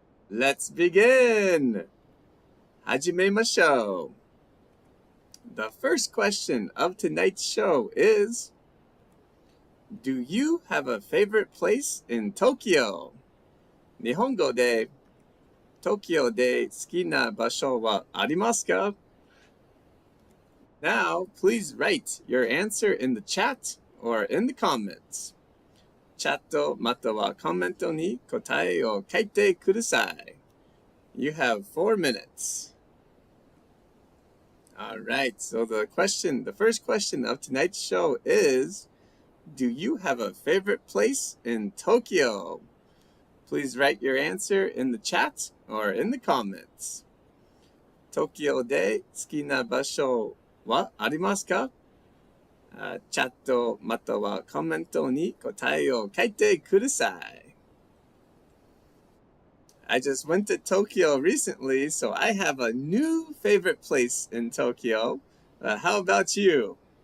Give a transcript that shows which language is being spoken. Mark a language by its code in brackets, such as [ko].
[en] Let's begin! [ja] 始めましょう. [en] The first question of tonight's show is, do you have a favorite place in Tokyo? [ja] 日本語で東京で好きな場所はありますか? [en] Now, please write your answer in the chat or in the comments. [ja] チャットまたはコメントに答えを書いてください. [en] You have 4 minutes. All right, so the first question of tonight's show is, do you have a favorite place in Tokyo? Please write your answer in the chat or in the comments. [ja] 東京で好きな場所はありますか? チャットまたはコメントに答えを書いてください. [en] I just went to Tokyo recently, so I have a new favorite place in Tokyo. How about you?